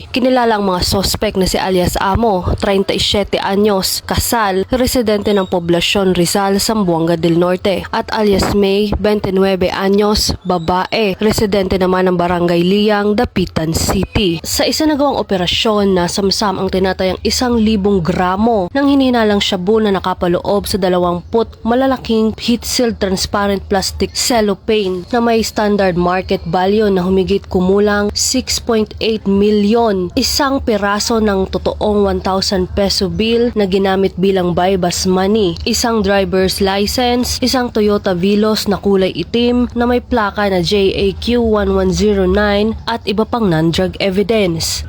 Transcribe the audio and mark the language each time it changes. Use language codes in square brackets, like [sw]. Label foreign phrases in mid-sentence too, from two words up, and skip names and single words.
[tl] Kinilala ang mga sospek na si alias Amo, 37 anyos, kasal, residente ng poblasyon Rizal, Zamboanga del Norte, at alias May, 29 anyos, babae, residente naman ng Barangay Liang, Dapitan City. Sa isinagawang operasyon, nasamsam ang tinatayang 1,000 gramo ng hininalang shabu na nakapaloob sa 20 malalaking [en] heat-sealed transparent plastic cellophane [tl] na may [en] standard market value [tl] na humigit kumulang 6.8 milyon. Isang piraso ng totoong 1,000 peso bill na ginamit bilang [en] bypass money, [tl] isang [en] driver's license, [tl] isang Toyota Vilos na kulay itim na may plaka na JAQ 1109 at iba pang [en] non-drug evidence.